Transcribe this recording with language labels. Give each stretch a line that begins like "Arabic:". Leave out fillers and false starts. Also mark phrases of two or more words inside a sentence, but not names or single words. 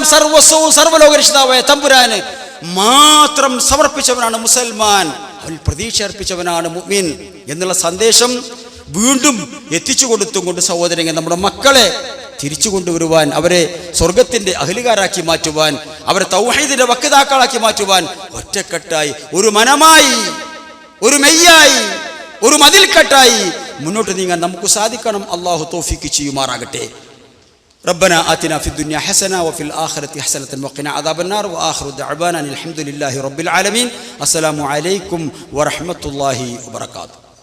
Malayalam: സർവസ്വവും സർവ്വലോകരക്ഷിതാവായ തമ്പുരാന് മാത്രം സമർപ്പിച്ചവനാണ് മുസൽമാൻ, അവൻ പ്രതീക്ഷ അർപ്പിച്ചവനാണ് മുഅ്മിൻ എന്നുള്ള സന്ദേശം വീണ്ടും എത്തിച്ചു കൊടുത്തുകൊണ്ട് സഹോദരങ്ങൾ നമ്മുടെ മക്കളെ തിരിച്ചു കൊണ്ടുവരുവാൻ, അവരെ സ്വർഗത്തിന്റെ അഹ്ലുകാരാക്കി മാറ്റുവാൻ, അവരെ തൗഹീദിന്റെ വക്താക്കളാക്കി മാറ്റുവാൻ ഒറ്റക്കെട്ടായി, ഒരു മനമായി, ഒരു മെയ്യായി, ഒരു മതിൽക്കെട്ടായി മുന്നോട്ട് നീങ്ങാൻ നമുക്ക് സാധിക്കണം. അല്ലാഹു തൗഫീഖ് ചെയ്യുമാറാകട്ടെ.
Arabic: ربنا آتنا في الدنيا حسنة وفي الآخرة حسنة وقنا عذاب النار وآخر دعوانا الحمد لله رب العالمين. السلام عليكم ورحمة الله وبركاته.